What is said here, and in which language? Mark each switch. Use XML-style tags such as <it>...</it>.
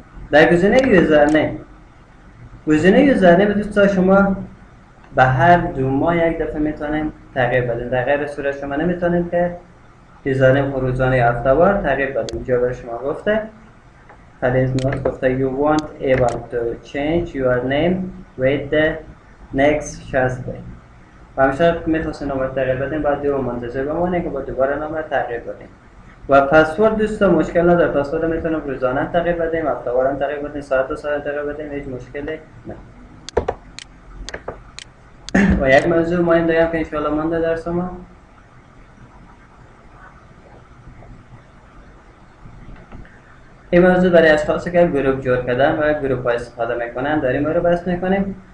<fa>در گزینه یوزرنیم، گزینه یوزرنیم دوستا شما به هر 2 ماه یک دفعه میتونیم تغییر بدیم. در غیر صورت شما نمیتونید که یوزرنیم روزانه یا هفته‌وار تغییر بدیم. اینجا برای شما گفته پلیز نوت گفته</fa> <en>you want able to change your name with the next 60 day.</en> <fa>و همیشه میخواستین نامه تغییر بدیم باید 2 ماه منتظر بمونید که با دوباره نامه تغییر بدیم. و پسورد دوستا مشکل نداره، پسورد میتونیم روزانه تغییر بدیم، هفته‌وار هم تغییر بدیم، ساعت و ساعت تغییر بدیم، هیچ مشکلی نه. و یک موضوع مهم داریم که انشاءالله مانده درس ما، این موضوع برای اشخاصی که گروپ جور کردن و گروپ ها استفاده میکنن داریم رو بحث میکنیم.</fa>